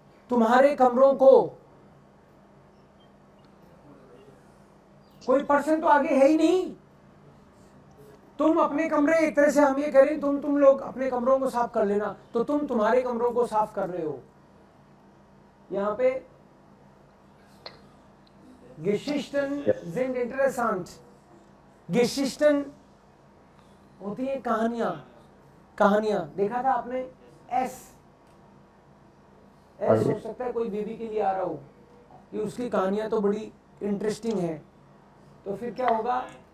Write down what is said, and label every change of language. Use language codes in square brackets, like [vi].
[hi] तुम्हारे कमरों को, कोई पर्सन तो आगे है ही नहीं। तुम अपने कमरे, एक तरह से हम ये कह रहे हैं तुम लोग अपने कमरों को साफ कर लेना, तो तुम तुम्हारे कमरों को साफ कर रहे हो। यहाँ पे [de] Geschichten sind interessant। [hi] Geschichten होती है कहानियां, कहानियां। देखा था आपने? एस हो सकता है कोई बेबी के लिए आ रहा हो, कि उसकी कहानियां तो बड़ी इंटरेस्टिंग है। तो फिर क्या होगा?